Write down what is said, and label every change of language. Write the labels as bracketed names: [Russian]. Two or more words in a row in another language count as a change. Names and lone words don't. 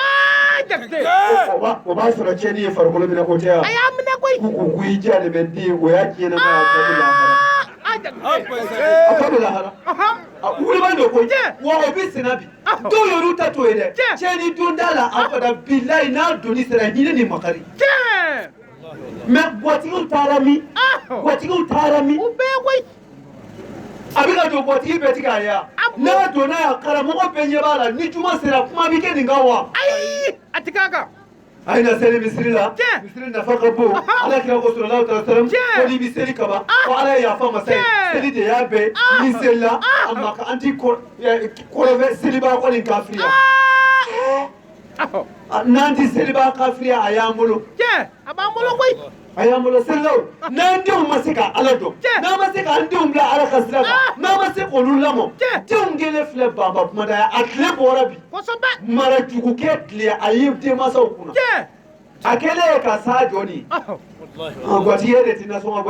[Bambara] o b'a sɔrɔ tiɲɛni ye farikolo minɛ ko tɛ yan ko i diya de bɛ den o y'a diɲɛ na a tɔ bɛ lahara wulibali don koyi wa o bɛ senna bi dɔw y'olu ta to ye dɛ tiɲɛni don t'a la abada bilayi n'a donni sera hinɛ ni makari mɛ gwatigiw taara min a bɛ ka don gwatigi bɛɛ tigɛ a ye wa n'a donna yan karamɔgɔ bɛɛ ɲɛ b'a la ni juma sera kuma bɛ kɛ nin kan wa a ye na seli misiri la misiri nafa ka bon ala kira ko [Arabic] صلى الله عليه وسلم [Bambara] ko n'i bɛ seli kaban ko ala ye yafa masa ye seli de y'a bɛɛ n'i selila a ma ka an t'i kɔrɔfɛ seliba ko nin kafiriya n'an ti seliba kafiriya a y'an bolo a y'an bolo selilaw n'an denw ma se ka ala dɔn n'an ma se k'an denw bila ala ka sira kan n'an ma se k'olu lamɔ denw kelen filɛ banba kumada ye a tile bɔra bi marajugukɛ tile a ye denmansaw kunna a kɛlen ye ka s'a jɔ nin gwatigi e de ti nasɔn ka bɔ